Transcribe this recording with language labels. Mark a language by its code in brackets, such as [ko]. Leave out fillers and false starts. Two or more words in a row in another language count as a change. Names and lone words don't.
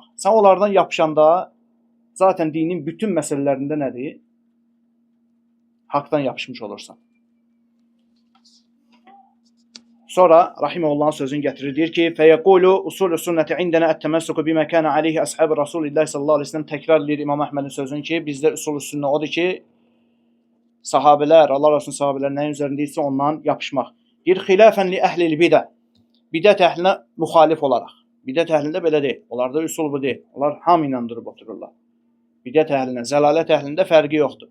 [az] Sən onlardan yapışanda zaten dinin bütün məsələlərində nədir? Haqdan yapışmış olursan. Sonra Rahimehullah'ın sözünü getirir. Deyir ki, [ar] فيقول أصول السنة عندنا التمسك بما كان عليه أصحاب رسول الله صلى الله عليه وسلم. [az] Tekrar edir İmam Ahmed'in sözünü ki, bizdə usulü sünnet odur ki, sahabeler, Allah Rasulunun sahabeleri nəyin üzərindəysə ondan yapışmaq. Deyir, [ar] خلافا لأهل البدع. [az] Bidət əhlinə müxalif olaraq. Bidət əhlində belə deyil. Onlarda üsul bu deyil. Onlar hamı ilə durub otururlar. Bidət əhlinə, zəlalət əhlində fərqi yoxdur.